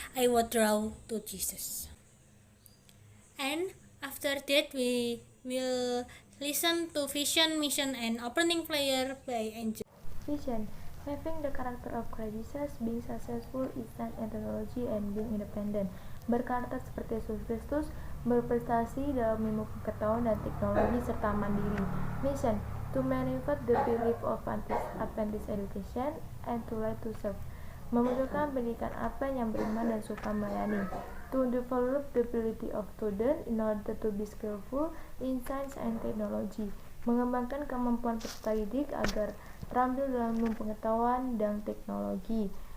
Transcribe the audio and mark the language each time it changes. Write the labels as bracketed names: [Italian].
[English] I will draw to Jesus. And after that we will listen to vision, mission, and opening prayer by Angel. Vision: having the character of Christ Jesus, being successful in science and technology, and being independent. [Indonesian] Berkarakter seperti Yesus Kristus, berprestasi dalam ilmu pengetahuan dan teknologi serta mandiri. [English] Mission: to manifest the belief of Adventist education and to like to serve. [Indonesian] Memunculkan pendidikan Advent yang beriman dan suka melayani. [English] To develop the ability of students in order to be skillful in science and technology. [Indonesian] Mengembangkan kemampuan peserta didik agar terampil dalam ilmu pengetahuan dan teknologi.